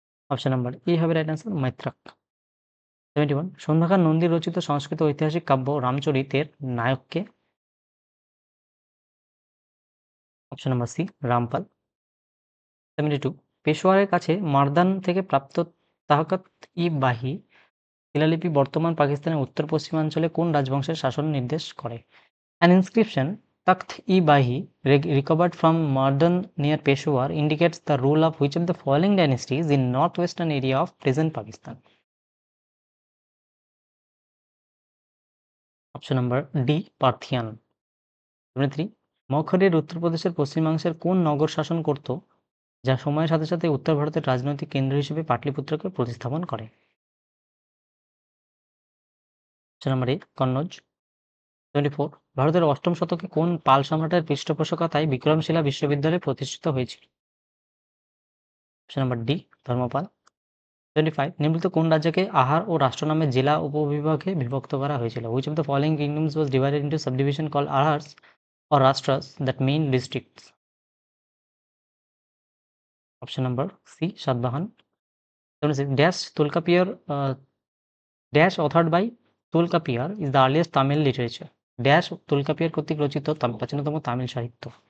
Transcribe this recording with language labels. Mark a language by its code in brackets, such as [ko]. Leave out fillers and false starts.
[bn] Option number A হবে right answer Maitraka. 71 Sandhyakar Nandi রচিত সংস্কৃত ঐতিহাসিক কাব্য রামচরিতের নায়ককে? Option number C Rampal. 72 পেশোয়ারের কাছে মারদান থেকে প্রাপ্ত তাহকাত-ই-বাহি শিলালিপি বর্তমান পাকিস্তানের উত্তর-পশ্চিমাঞ্চলে কোন রাজবংশের শাসন নির্দেশ করে? [en] An inscription, Takht-i-Bahi, recovered from Mardan near Peshawar, indicates the rule of which of the following dynasties in northwestern area of present Pakistan? Option number D, Parthian. [bn] 73 মগহরের উত্তরপ্রদেশের পশ্চিমাংশের কোন নগর শাসন করত, যা সময়ের সাথে সাথে উত্তর ভারতের রাজনৈতিক কেন্দ্র হিসেবে পাটলিপুত্রকে প্রতিস্থাপন করে? Option number A Kannauj. 74 ভারতের অষ্টম শতকে কোন পাল সম্রাটের পৃষ্ঠপোষকতায় বিক্রমশিলা বিশ্ববিদ্যালয় প্রতিষ্ঠিত হয়েছিল? Option number D Dharmapala. 25 নিম্নলিখিত কোন রাজ্যকে আহার ও রাষ্ট্র নামে জেলা উপবিভাগে বিভক্ত করা হয়েছিল? [en] Which of the following kingdoms was divided into subdivision called ahars or rastras that mean districts? Option number C Satvahan. 76 dash Tulkapiyar dash authored by Tulkapiyar is the earliest Tamil literature. [bn] dash Tulkapiyar কর্তৃক রচিত প্রাচীনতম তামিল সাহিত্য।